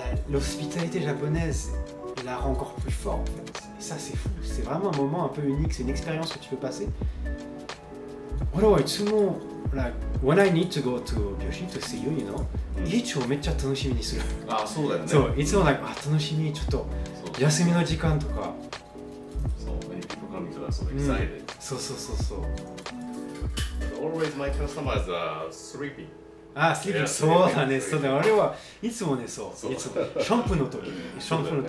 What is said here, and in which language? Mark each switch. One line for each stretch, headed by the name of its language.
French: l'hospitalité japonaise la rend encore plus fort en fait, et ça c'est fou, c'est vraiment un moment un peu unique, c'est une expérience que tu peux passer.
Japanese: 俺はいつも
English: when I need to go to
Japanese: 美容師
English: to see you, you know,
Japanese: いつもめっちゃ楽しみにする。あ、そうだよね。そう、いつも楽しみ、ちょっと休みの時間とか。
English: そう、many people coming to us so excited.
Japanese: そう。
English: Always my customers are sleeping.
Japanese: あ、sleeping、そうだね。俺はいつもね、そう。いつもシャンプーの時にそう。